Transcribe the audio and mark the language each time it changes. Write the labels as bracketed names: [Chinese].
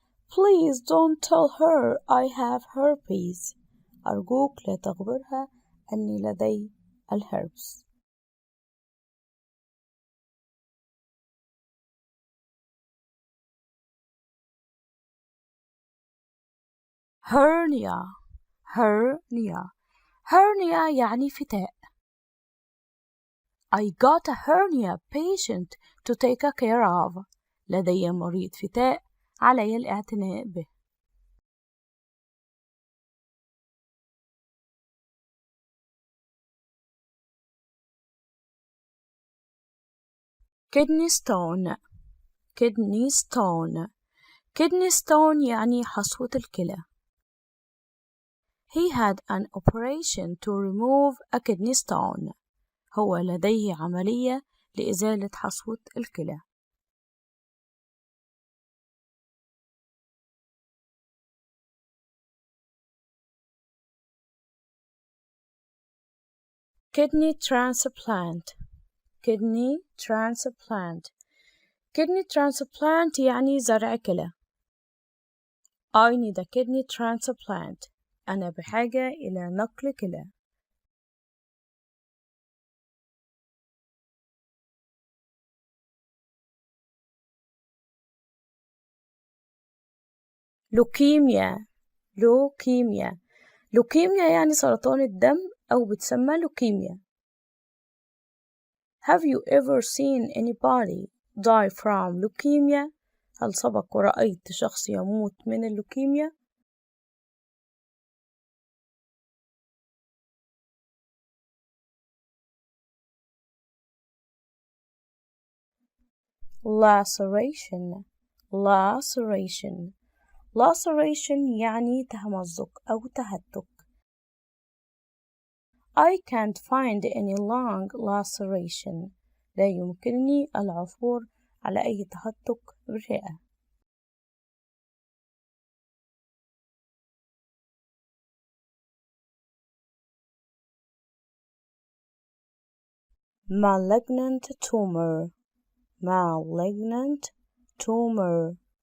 [English] Please don't tell her I have herpes. [Arabic] أرجوك لا تخبرها أني لدي الهربس. [English] hernia, hernia, hernia [Arabic] يعني فتاء. [English] I got a hernia patient to take care of. [Arabic] لدي مريض فتاء علي الاعتناء به. [English] kidney stone, kidney stone, kidney stone [Arabic] يعني حصوة الكلى. [English] He had an operation to remove a kidney stone. [Arabic] هو لديه عملية لإزالة حصوة الكلى. [English] kidney transplant, kidney transplant, kidney transplant [Arabic] يعني زرع كلى. [English] I need a kidney transplant. [Arabic] أنا بحاجة إلى نقل كلى. [English] leukemia, leukemia, leukemia [Arabic] يعني سرطان الدم أو بتسمى leukemia. [English] Have you ever seen anybody die from leukemia? [Arabic] هل سبق ورأيت شخص يموت من اللوكيميا؟ [English] laceration, laceration, [Arabic] laceration يعني تمزق أو تهتك. [English] I can't find any long laceration. [Arabic] لا يمكنني العثور على أي تهتك بالرئة. [English] malignant tumor. malignant tumor.